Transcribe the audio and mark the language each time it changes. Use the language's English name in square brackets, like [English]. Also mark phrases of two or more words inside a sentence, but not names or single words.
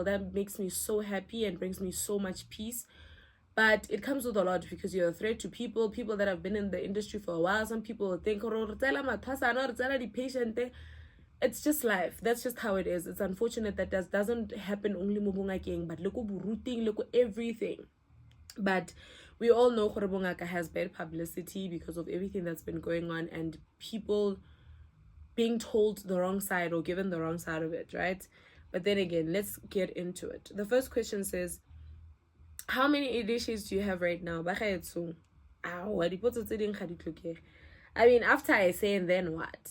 [English] That makes me so happy and brings me so much peace. But it comes with a lot, because you're a threat to people that have been in the industry for a while. Some people will think, patient. it's just life. That's just how it is. It's unfortunate that doesn't happen only [Tswana] mo bongakeng, [English] but look buruting, look everything. But we all know [Tswana] gore bongaka [English] has bad publicity because of everything that's been going on and people being told the wrong side or given the wrong side of it, right? But then again, let's get into it. The first question says, how many initiates do you have right now? I mean, after I say, and then what?